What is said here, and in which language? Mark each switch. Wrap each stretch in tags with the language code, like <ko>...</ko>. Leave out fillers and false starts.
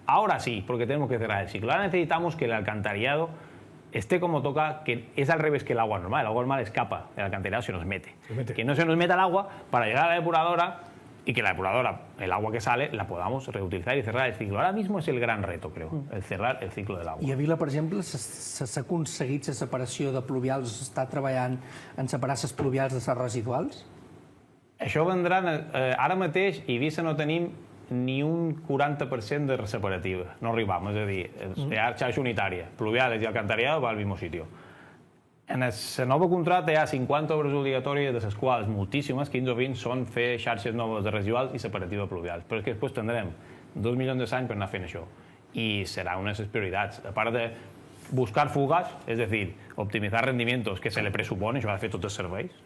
<es>Ahora sí, porque tenemos que cerrar el ciclo. Ahora necesitamos que el alcantarillado esté como toca, que es al revés que el agua normal. El agua normal escapa, el alcantarillado se nos mete. Que no se nos meta el agua para llegar a la depuradora y que la depuradora, el agua que sale, la podamos reutilizar y cerrar el ciclo. Ahora mismo es el gran reto, creo, el cerrar el ciclo del agua.</es> <ca>I a Vila, per exemple, s'ha aconseguit la separació de pluvials, s'està treballant en separar les pluvials de les residuals? Això vendrà... Ara mateix, a Eivissa no tenim ni un 40% de separativa. No arribam, és a dir, hi ha xarxa unitària.</ca> <es>Pluviales i alcantarillado va al mismo sitio.</es> <ca>En el nou contracte hi ha 50 obres obligatòries, de les quals moltíssimes, 15 o 20, són fer xarxes noves de residuals i separativa pluvials. Però és que després tindrem 2 milions d'anys per anar fent això. I serà una de les prioritats. A part de buscar fugas, és a dir, optimitzar</ca> <es>rendimientos que se le presupone,</es> <ca>això ha de fer tots els serveis.</ca>